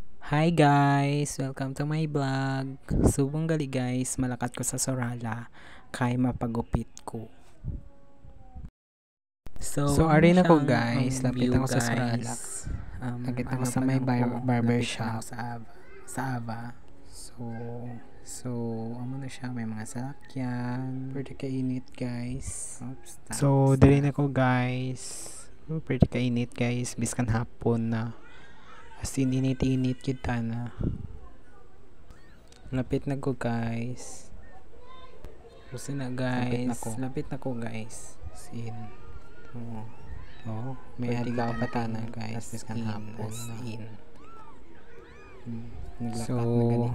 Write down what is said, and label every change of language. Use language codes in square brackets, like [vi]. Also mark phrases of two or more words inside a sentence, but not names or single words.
[en] Hi guys! Welcome to my vlog. [hil] Subong gali guys, malakat ko sa Sorala kay mapagupit ko. So ari na ko guys, lapit ako sa Sorala. Lapit ako sa may barber shop sa Ava. Amo na siya, may mga salakyan. Pretty kainit guys. So dali na ko guys. Pretty kainit guys, biskan hapon na. [en] As in, [hil] init kita na. Lapit na ko guys. Gusto na guys. Lapit na ko guys. [en] As in. [hil] May adlaw pa ta na guys. [en] As in. [hil] Naglakad na ganito.